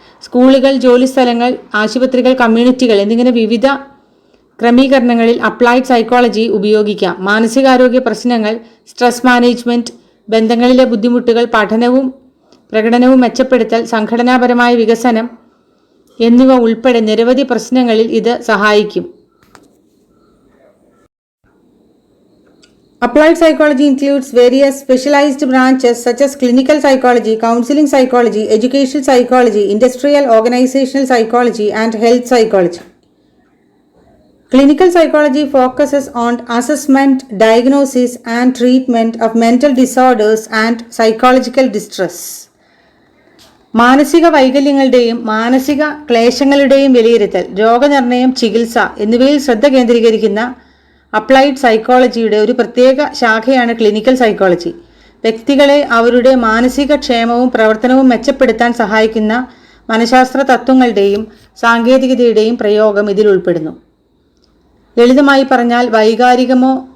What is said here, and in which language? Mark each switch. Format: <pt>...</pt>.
<ml>സ്കൂളുകൾ, ജോലിസ്ഥലങ്ങൾ, ആശുപത്രികൾ, കമ്മ്യൂണിറ്റികൾ എന്നിങ്ങനെ വിവിധ ക്രമീകരണങ്ങളിൽ അപ്ലൈഡ് സൈക്കോളജി ഉപയോഗിക്കാം. മാനസികാരോഗ്യ പ്രശ്നങ്ങൾ, സ്ട്രെസ് മാനേജ്മെൻറ്റ്, ബന്ധങ്ങളിലെ ബുദ്ധിമുട്ടുകൾ, പഠനവും പ്രകടനവും മെച്ചപ്പെടുത്തൽ, സംഘടനാപരമായ വികസനം എന്നിവ ഉൾപ്പെടെ നിരവധി പ്രശ്നങ്ങളിൽ ഇത് സഹായിക്കും.</ml> <en>Applied psychology includes various specialized branches such as clinical psychology, counseling psychology, educational psychology, industrial organizational psychology, and health psychology. Clinical psychology focuses on assessment, diagnosis, and treatment of mental disorders and psychological distress.</en> <ml>മാനസിക വൈകല്യങ്ങളുടെയും മാനസിക ക്ലേശങ്ങളുടെയും വിലയിരുത്തൽ, രോഗനിർണയം, ചികിത്സ എന്നിവയിൽ ശ്രദ്ധ കേന്ദ്രീകരിക്കുന്ന applied സൈക്കോളജിയുടെ ഒരു പ്രത്യേക ശാഖയാണ് ക്ലിനിക്കൽ സൈക്കോളജി. വ്യക്തികളെ അവരുടെ മാനസിക ക്ഷേമവും പ്രവർത്തനവും മെച്ചപ്പെടുത്താൻ സഹായിക്കുന്ന മനഃശാസ്ത്ര തത്വങ്ങളുടെയും സാങ്കേതികതയുടെയും പ്രയോഗം ഇതിൽ ഉൾപ്പെടുന്നു. ലളിതമായി പറഞ്ഞാൽ വൈകാരികമോ</ml>